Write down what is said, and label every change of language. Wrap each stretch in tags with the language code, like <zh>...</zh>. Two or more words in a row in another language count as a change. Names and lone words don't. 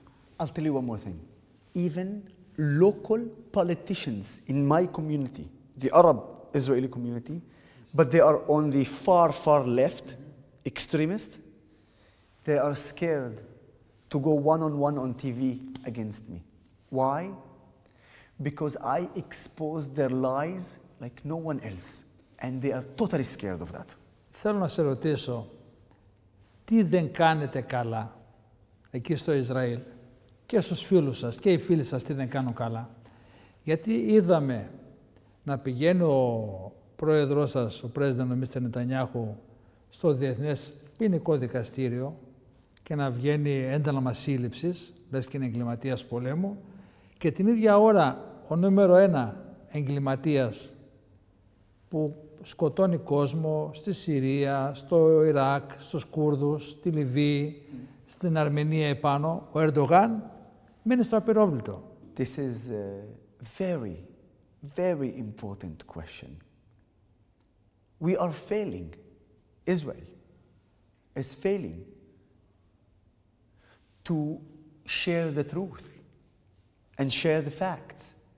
<en>I'll tell you one more thing. Even local politicians in my community, the Arab Israeli community, but they are on the far, far left, extremist, they are scared to go one-on-one on TV against me. Why? Because I expose their lies like no one else, and they are totally scared of that.</en> <el>Θέλω να σε ρωτήσω, τι δεν κάνετε καλά εκεί στο Ισραήλ και στους φίλους σας και οι φίλοι σας τι δεν κάνουν καλά. Γιατί είδαμε να πηγαίνει ο πρόεδρος σας, ο πρέσβης Μίστερ Νετανιάχου, στο Διεθνές Ποινικό Δικαστήριο και να βγαίνει ένταλμα σύλληψης, λες και είναι εγκληματίας πολέμου, και την ίδια ώρα ο νούμερο 1 εγκληματίας που σκοτώνει κόσμο στη Συρία, στο Ιράκ, στους Κούρδους, στη Λιβύη, στην Αρμενία επάνω, ο Ερντογάν μένει στο απειρόβλητο.</el> <en>This is a very, very important question. We are failing. Israel is failing to share the truth and share the facts.</en>